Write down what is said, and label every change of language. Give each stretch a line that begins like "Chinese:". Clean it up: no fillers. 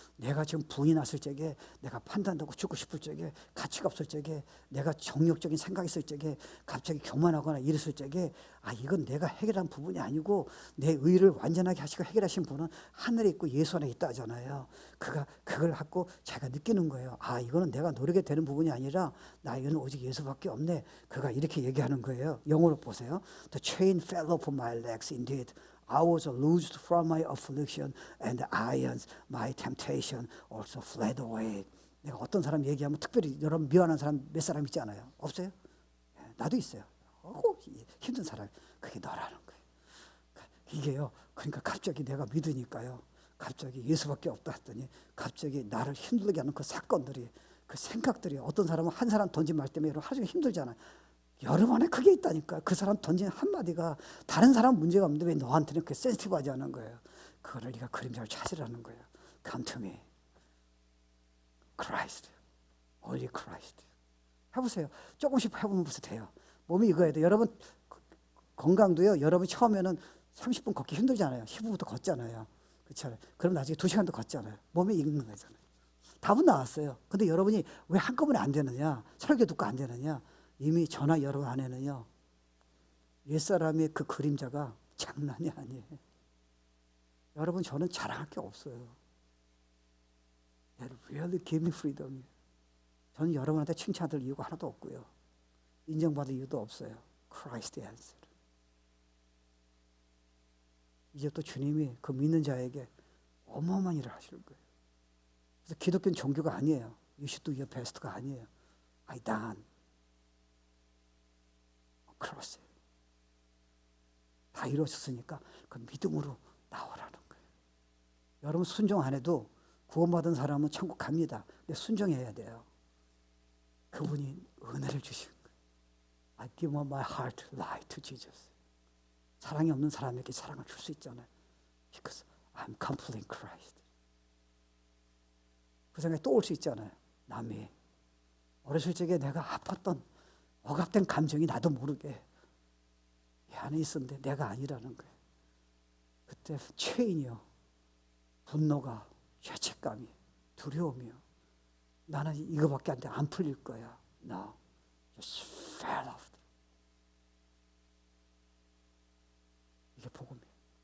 Korean: 내가 지금 부이 났을 적에, 내가 판단하고 죽고 싶을 적에, 가치가 없을 적에, 내가 정욕적인 생각이 있을 적에, 갑자기 교만하거나 이랬을 적에, 이건 내가 해결한 부분이 아니고 내 의를 완전하게 하시고 해결하신 분은 하늘에 있고 예수 안에 있다 하잖아요. 그가 그걸 갖고 자기가 느끼는 거예요. 이거는 내가 노력이 되는 부분이 아니라 나에게는 오직 예수밖에 없네. 그가 이렇게 얘기하는 거예요. 영어로 보세요.
English: The chain fell off my legs indeed. I was loosed from my affliction, and the irons, my temptation, also fled away.
Korean: 내가 어떤 사람 얘기하면 특별히 여러분 미워하는 사람 몇 사람 있지 않아요? 없어요? 나도 있어요. 힘든 사람. 그게 너라는 거예요. 이게요. 그러니까 갑자기 내가 믿으니까요, 갑자기 예수밖에 없다 했더니 갑자기 나를 힘들게 하는 그 사건들이, 그 생각들이, 어떤 사람은 한 사람 던진 말 때문에 하루 종일 힘들잖아요. 여러분 안에 그게 있다니까. 그 사람 던진 한마디가 다른 사람 문제가 없는데 왜 너한테는 그게 센시티브하지 않은 거예요. 그거를 네가 그림자를 찾으라는 거예요.
English: Come to me. Christ. Only Christ.
Korean: 해보세요. 조금씩 해보면 벌써 돼요. 몸이 이거야 돼. 여러분 건강도요, 여러분 처음에는 30분 걷기 힘들잖아요. 15분부터 걷잖아요. 그렇잖아요. 그럼 나중에 2시간도 걷잖아요. 몸이 익는 거잖아요. 답은 나왔어요. 근데 여러분이 왜 한꺼번에 안 되느냐? 설교 듣고 안 되느냐? 이미 저나 여러분 안에는요, 옛사람의 그 그림자가 장난이 아니에요. 여러분, 저는 자랑할 게 없어요.
English: It really gave me freedom.
Korean: 저는 여러분한테 칭찬받을 이유가 하나도 없고요. 인정받을 이유도 없어요.
English: Christ answer.
Korean: 이제 또 주님이 그 믿는 자에게 어마어마한 일을 하실 거예요. 그래서 기독교는 종교가 아니에요.
English: You should do your best가
Korean: 아니에요.
English: I done. cross.
Korean: 다 이루어졌으니까 그 믿음으로 나오라는 거예요. 여러분 순종 안 해도 구원받은 사람은 천국 갑니다. 근데 순종해야 돼요. 그분이 은혜를 주신 거예요.
English: I give my heart life to Jesus.
Korean: 사랑이 없는 사람에게 사랑을 줄 수 있잖아요.
English: Because I'm complete in Christ.
Korean: 그 생각이 또 올 수 있잖아요. 남이 어렸을 적에 내가 아팠던 억압된 감정이 나도 모르게 이 안에 있었는데 내가 아니라는 거예요. 그때 체인이요, 분노가, 죄책감이, 두려움이요. 나는 이거밖에 안 돼, 안 풀릴 거야.
English: No, just fell off.
Korean: 이게 복음이에요.